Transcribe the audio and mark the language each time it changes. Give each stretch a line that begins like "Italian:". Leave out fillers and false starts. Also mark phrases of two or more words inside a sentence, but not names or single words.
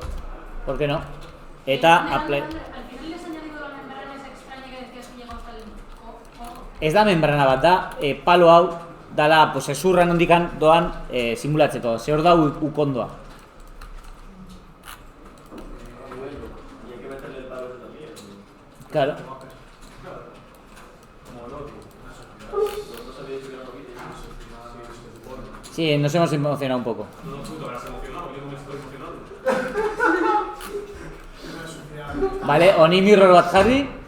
Spanish: ¿Por qué no? Eta apply. Al final les he añadido la membrana esa extraña que decías que llegó hasta el codo.
Basque: Ez da membrana bat da, palo hau dala, pues ezurra nondikan doan simulatzeko. Ze hor da ukondoa.
Spanish: Claro. Sí, nos hemos emocionado un poco. Vale,
Basque: honi mirror bat jarri.